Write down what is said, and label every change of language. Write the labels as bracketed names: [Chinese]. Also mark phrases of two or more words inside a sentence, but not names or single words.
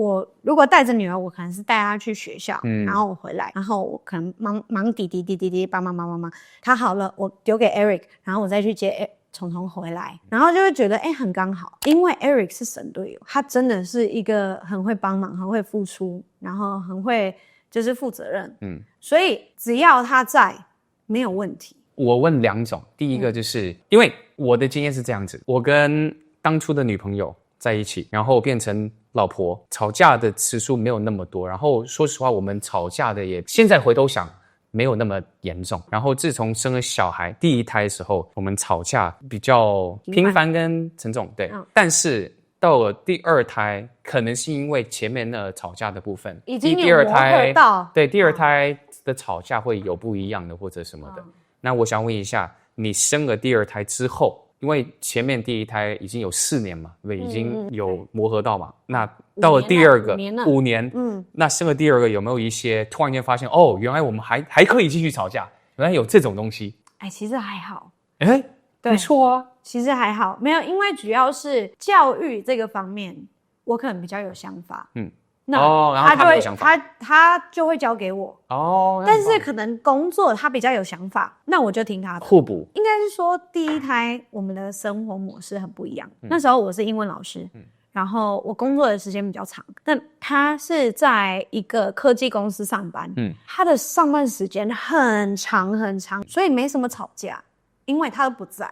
[Chinese] 我如果帶着女兒，我可能是帶她去學校，然後我回來，然後我可能忙弟弟，幫忙，他好了，我丟給 Eric， 然後我再去接蟲蟲回來，然後就會覺得很剛好，因為 Eric 是神隊友，他真的是一個很會幫忙、很會付出，然後很會就是負責任，所以只要他在。沒有問題。我問2種，第一個就是因為我的經驗是這樣子，我跟當初的女朋友在一起，然後變成老婆，吵架的次數沒有那麼多，然後說實話，我們吵架的也現在回頭想沒有那麼嚴重。然後自從生了小孩第1胎的時候，我們吵架比較頻繁跟沉重，對。但是到了第2胎，可能是因為前面那吵架的部分已經有磨合到，對，第2胎的吵架會有不一樣的或者什麼的。那我想問一下，你生了第2胎之後，因為前面第1胎已經有4年嘛，对不對？已經有磨合到嘛。那到了第2個5年，那生了第2個有沒有一些突然間發現原來我們還可以繼續吵架，原來有這種東西？其實還好，對，沒錯啊，其實還好，沒有，因為主要是教育這個方面，我可能比較有想法，然後他就會他就會交給我但是可能工作他比較有想法，那我就聽他的。互補，應該是說第1胎我們的生活模式很不一樣。那時候我是英文老師，然後我工作的時間比較長，但他是在一個科技公司上班，他的上班時間很長，所以沒什麼吵架，因為他都不在。